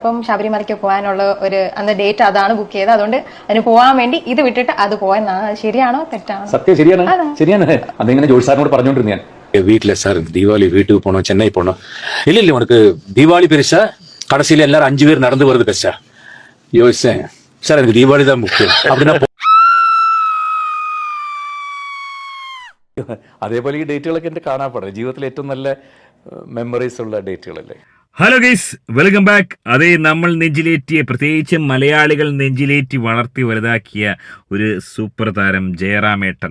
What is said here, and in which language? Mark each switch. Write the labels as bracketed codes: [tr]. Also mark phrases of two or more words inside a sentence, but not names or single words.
[ml] ഇപ്പം ശബരിമലയ്ക്ക് പോകാനുള്ള ഒരു അന്ന് ഡേറ്റ് അതാണ് ബുക്ക് ചെയ്തത്. അതുകൊണ്ട് അതിന് പോകാൻ വേണ്ടി ഇത് വിട്ടിട്ട് അത് പോയെന്നാണ്. ശരിയാണോ തെറ്റാണോ? സത്യം ശരിയാണ്. അതിങ്ങനെ ജോഷി സാറിനോട് പറഞ്ഞോണ്ടിരുന്നു ഞാൻ. [ta] வீட்டில் சார் தீபாவளி வீட்டுக்கு போனோம், சென்னை போனோம். இல்லை உனக்கு தீபாவளி பெருசா, கடைசியில் எல்லாரும் 5 பேர் நடந்து வருது பெருசா? யோசிச்சேன் சார், எனக்கு தீபாவளி தான் முக்கியம் அப்படின்னா. [ml] അതേപോലെ ഈ ഡേറ്റുകളൊക്കെ എന്റെ കാണാപ്പാടാണ്. ജീവിതത്തിൽ ഏറ്റവും നല്ല മെമ്മറീസ് ഉള്ള ഡേറ്റുകളല്ലേ. [en] Hello guys, welcome back. [ml] അതേ, നമ്മൾ നെഞ്ചിലേറ്റിയ, പ്രത്യേകിച്ച് മലയാളികൾ നെഞ്ചിലേറ്റി വളർത്തി വലുതാക്കിയ ഒരു സൂപ്പർ താരം ജയറാമേട്ടൻ.